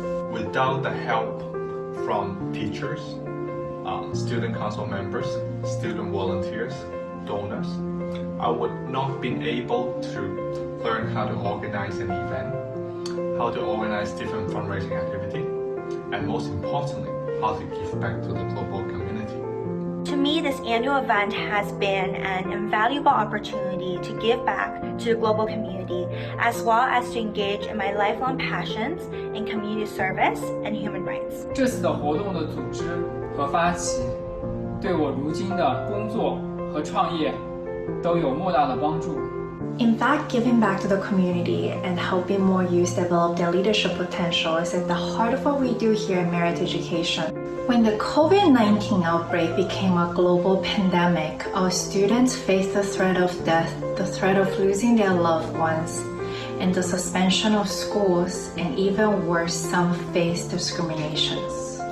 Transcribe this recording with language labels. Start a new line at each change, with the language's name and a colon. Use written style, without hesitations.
English: Without the help from teachers, student council members, student volunteers, donors, I would not been able to learn how to organize an event, how to organize different fundraising activity, and most importantly, how to give back to the global community. To me, this annual event has been an invaluable opportunity to give back to the global community, as well as to engage in my lifelong passions in community service and human rights.
Chinese: 这次的活动的组织和发起，对我如今的工作和创业都有莫大的帮助。
English: In fact, giving back to the community and helping more youth develop their leadership potential is at the heart of what we do here at Merit Education. When the COVID-19 outbreak became a global pandemic, our students faced the threat of death, the threat of losing their loved ones, and the suspension of schools, and even worse, some faced discriminations.